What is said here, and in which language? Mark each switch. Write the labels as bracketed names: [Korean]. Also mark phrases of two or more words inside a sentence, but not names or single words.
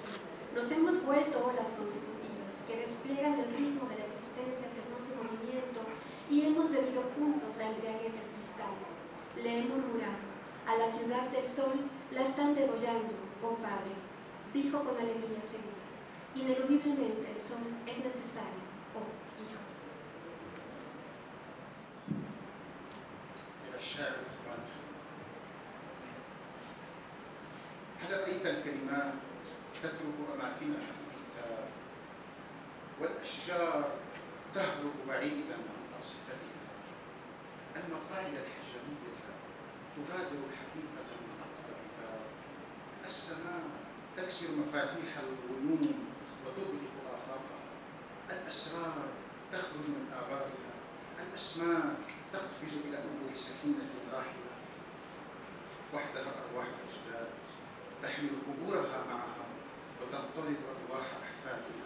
[Spanish] Nos hemos vuelto olas consecutivas que despliegan el ritmo de la existencia según su movimiento y hemos bebido juntos la embriaguez del cristal. Le he murmurado: a la ciudad del sol la están degollando, oh Padre, dijo con alegría segura. Ineludiblemente el sol es necesario, oh Hijo. [Arabic] إلى الشاعر الإخوان، هل رأيت الكلمات تترك أماكنها في الكتاب والأشجار تهرب بعيدا عن أرصفتها، المقاعد الحجرية تغادر الحقيقة من أقرب باب، السماء تكسر مفاتيح الغيوم وتغلق آفاقها، الأسرار تخرج من آبارها، الأسماك تقفز إلى أول سفينة راحلة، وحدها أرواح الأجداد تحمل قبورها معها وتنتظر أرواح أحفادها.